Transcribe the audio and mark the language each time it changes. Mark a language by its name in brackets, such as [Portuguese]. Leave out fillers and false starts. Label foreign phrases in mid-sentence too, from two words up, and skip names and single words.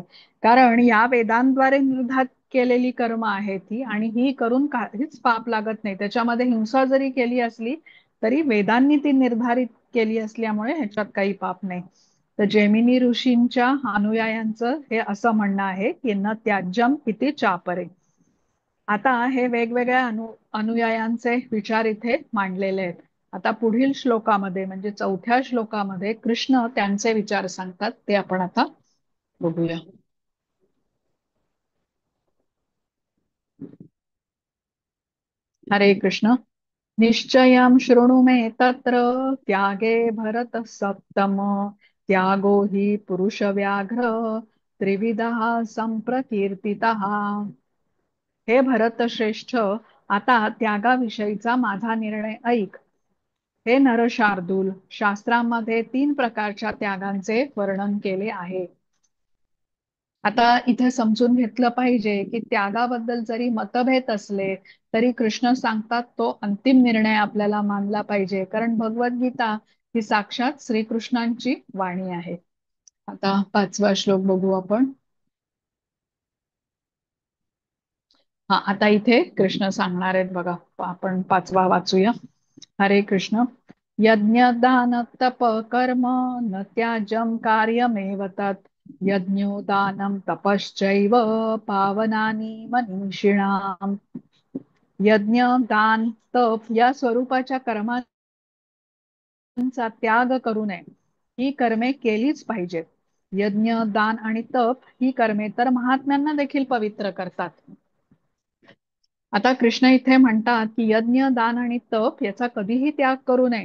[Marathi] कारण या वेदांद्वारे निर्धारित केलेली कर्म आहेत ही, आणि ही करून काहीच पाप लागत नाही. त्याच्यामध्ये हिंसा जरी केली असली तरी वेदांनी ती निर्धारित केली असल्यामुळे ह्याच्यात काही पाप नाही. तर जैमिनी ऋषींच्या अनुयायांचं हे असं म्हणणं आहे की [Sanskrit] न त्याज्यम इति चापरे. [Marathi] आता हे वेगवेगळ्या अनुयायांचे विचार इथे मांडलेले आहेत. आता पुढील श्लोकामध्ये म्हणजे चौथ्या श्लोकामध्ये कृष्ण त्यांचे विचार सांगतात, ते आपण आता बघूया. हरे कृष्ण. [Sanskrit] निश्चयं शृणु मे तत्र त्यागे भरत सप्तम त्यागो हि पुरुष व्याघ्र त्रिविधः संप्रकीर्तितः. [Marathi] हे भरत श्रेष्ठ, आता त्यागाविषयीचा माझा निर्णय ऐक. हे नरशार्दूल, शास्त्रामध्ये तीन प्रकारच्या त्यागांचे वर्णन केले आहे. आता इथे समजून घेतलं पाहिजे की त्यागाबद्दल जरी मतभेद असले तरी कृष्ण सांगतात तो अंतिम निर्णय आपल्याला मानला पाहिजे, कारण भगवद्गीता ही साक्षात श्रीकृष्णांची वाणी आहे. आता पाचवा श्लोक बघू आपण. हा, आता इथे कृष्ण सांगणार आहेत बघा. आपण पाचवा वाचूया. [Sanskrit] हरे कृष्ण. यज्ञ दान तप कर्म न त्याजम कार्यमेव तत् यज्ञो दानं तपश्चैव पावनानि मनीषिणाम. [Marathi] यज्ञ, दान, तप या स्वरूपाच्या कर्मांचा त्याग करू नये. ही कर्मे केलीच पाहिजेत. यज्ञ, दान आणि तप ही कर्मे तर महात्म्यांना देखील पवित्र करतात. आता कृष्ण इथे म्हणतात की यज्ञ, दान आणि तप याचा कधीही त्याग करू नये.